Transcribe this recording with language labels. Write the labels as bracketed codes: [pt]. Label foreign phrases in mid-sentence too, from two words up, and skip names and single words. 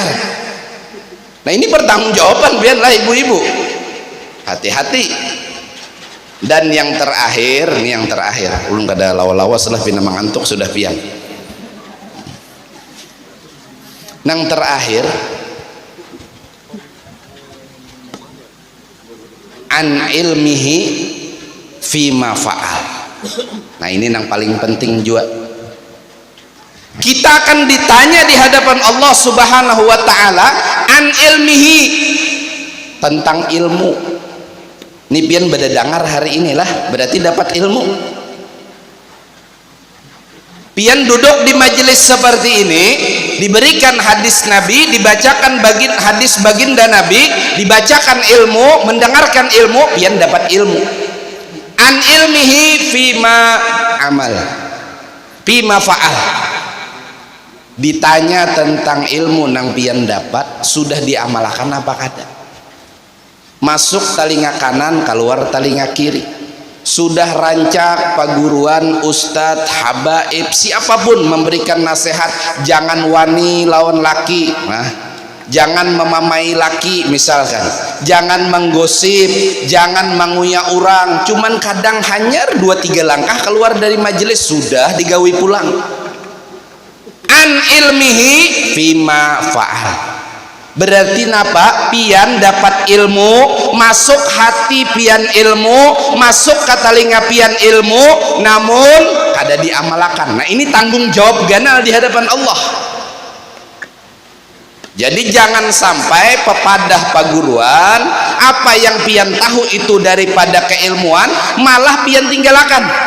[id] Nah ini pertanggungjawaban biarlah ibu-ibu, hati-hati. [bjn] Dan yang terakhir, ulun kada lawa-lawa setelah pina mengantuk sudah pian. Nang terakhir, [ar] عن علمه فيما فعل. [id] Nah ini yang paling penting juga. Kita akan ditanya di hadapan Allah [ar] سبحانه وتعالى عن علمه, [id] tentang ilmu. [bjn] Ini pian beda dengar hari inilah berarti dapat ilmu. Pian duduk di majelis seperti ini, diberikan hadis Nabi, dibacakan hadis baginda Nabi, dibacakan ilmu, mendengarkan ilmu, pian dapat ilmu. [ar] عن علمه فيما عمل فيما فعل. [bjn] Ditanya tentang ilmu nang pian dapat, sudah diamalkan apa kada? [id] Masuk telinga kanan, keluar telinga kiri. [bjn] Sudah rancak paguruan, ustadz, habaib, siapapun memberikan nasihat, jangan wani lawan laki, jangan memamai laki misalkan, jangan menggosip, jangan menguyak orang. Cuman kadang hanya 2-3 langkah keluar dari majelis sudah digawi pulang. [ar] عن علمه فيما فعل, [bjn] berarti napa? Pian dapat ilmu, masuk hati pian ilmu, masuk ke telinga pian ilmu, namun kada diamalkan. Nah ini tanggung jawab ganal di hadapan Allah. Jadi jangan sampai pepadah paguruan, apa yang pian tahu itu daripada keilmuan, malah pian tinggalkan.